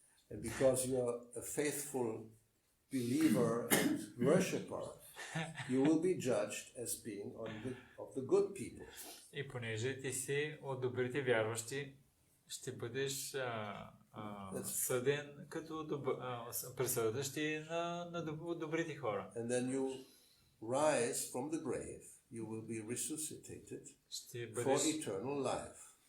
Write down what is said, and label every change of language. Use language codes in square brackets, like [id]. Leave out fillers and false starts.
[en] And because you are a faithful believer and worshipper, you will be judged as being of the good people. [bg] И понеже ти си от добрите вярващи, ще бъдеш съден като присъдащи на добрите хора. [en] And then you rise from the grave, you will be resuscitated for eternal life.